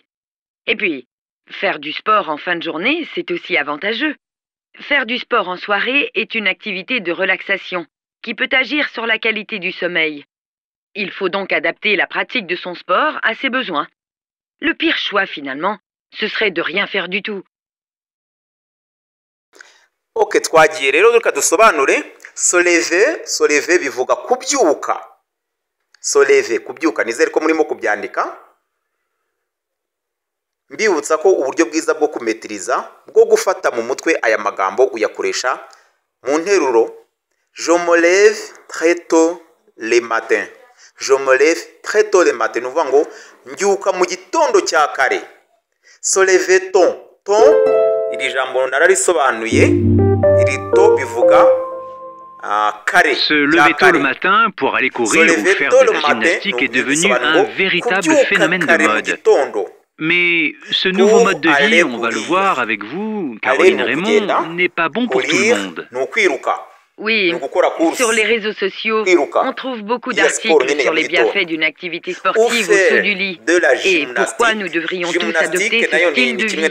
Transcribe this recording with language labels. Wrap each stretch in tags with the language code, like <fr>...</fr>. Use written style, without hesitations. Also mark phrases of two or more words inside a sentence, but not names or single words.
<fr>Et puis, faire du sport en fin de journée, c'est aussi avantageux. Faire du sport en soirée est une activité de relaxation qui peut agir sur la qualité du sommeil. Il faut donc adapter la pratique de son sport à ses besoins. Le pire choix, finalement, ce serait de rien faire du tout.</fr> <rw>Ok, twagiye rero reka dusobanure. Soleve bivuga kubyuka. Soleve kubyuka, nizere ko murimo kubyandika. Mbibutsa ko uburyo bwiza bwo kumetiriza bwo gufata mu mutwe aya magambo uyakoresha mu nteruro.</rw> <fr>Je me lève très tôt le matin. Je me lève très tôt le matin.</fr> <rw>Nuvuga ngo mbyuka mu gitondo cya kare.</rw> <fr>Se lever tôt. Tôt,</fr> <rw>iri jambo nararisobanuye. Iri to bivuga kare.</rw> <fr>Se lever tôt le matin pour aller courir ou faire de la gymnastique est devenu un véritable phénomène de mode. Mais ce nouveau mode de vie, on va le voir avec vous, Caroline Raymond, n'est pas bon pour tout le monde. Oui, sur les réseaux sociaux, on trouve beaucoup d'articles sur les bienfaits d'une activité sportive au saut du lit et pourquoi nous devrions tous adopter ce style de vie.</fr>